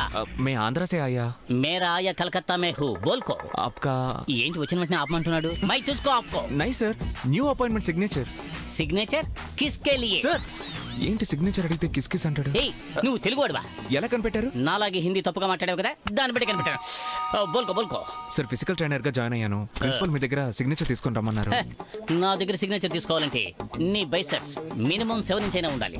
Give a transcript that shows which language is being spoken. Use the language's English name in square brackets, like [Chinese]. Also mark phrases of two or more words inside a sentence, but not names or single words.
[Hindi] मैं आंध्रा से आया. मेरा आया कलकत्ता में हूँ. बोल को. आपका [Telugu] ఏంటి వచ్చిన వెంటనే ఆపమంటున్నాడు? [Hindi] मैं तुझको आपको. नहीं सर, [English] new appointment signature. [Hindi] सिग्नेचर किसके लिए? [Telugu] सर ఏంటి సిగ్నేచర్ అడిగితే [Hindi] किस किस [Telugu] అంటాడు? ఏయ్ నువ్వు తెలుగువాడివా? ఎలా కనిపెట్టారు? నాలాగే హిందీ తప్పుగా మాట్లాడావు కదా, దాన్ని బట్టి కనిపెట్టాను. బోల్కో. సార్ [English] physical trainer [Telugu] గా జాయిన్ అయ్యాను. ప్రిన్సిపల్ మీ దగ్గర సిగ్నేచర్ తీసుకొని రమ్మన్నారు. నా దగ్గర సిగ్నేచర్ తీసుకోవాలంటే నీ [English] biceps minimum 7 inch [Telugu] అయినా ఉండాలి.